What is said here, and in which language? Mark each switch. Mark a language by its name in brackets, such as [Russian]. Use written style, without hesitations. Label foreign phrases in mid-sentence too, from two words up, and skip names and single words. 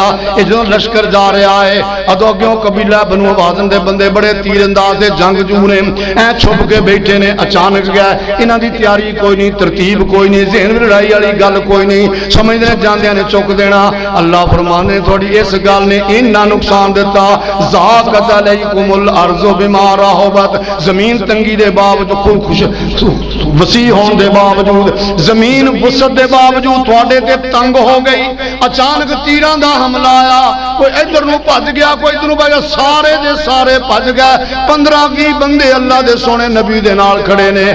[Urdu] یہ جو لشکر جا رہا ہے, [Punjabi] اودوں اگیوں قبیلہ بنو ہوازن دے بندے بڑے تیر انداز دے جنگجو نیں، اے چھپ کے بیٹھے نیں. اچانک گیا انہاں دی تیاری کوئی نہیں، ترتیب کوئی نہیں، ذہن میں لڑائی والی گل کوئی نہیں، سمجھدے جاندیاں نے چک دینا. اللہ فرماندے تھوڑی اس گل نے اِنّا نقصان دتا, [Arabic] ضاقت عليكم الأرض بما رحبت, [Punjabi] زمین تنگی دے باوجود خوش وسی ہون دے باوجود، زمین وسعت دے باوجود تہاڈے تے تنگ ہو گئی. اچانک تیراں دا حملہ آیا، کوئی ادھر نوں بھج گیا، کوئی ادھر نوں بھج گیا، سارے دے سارے بھج گئے. 15-20 بندے اللہ دے سوہنے نبی دے نال کھڑے نیں.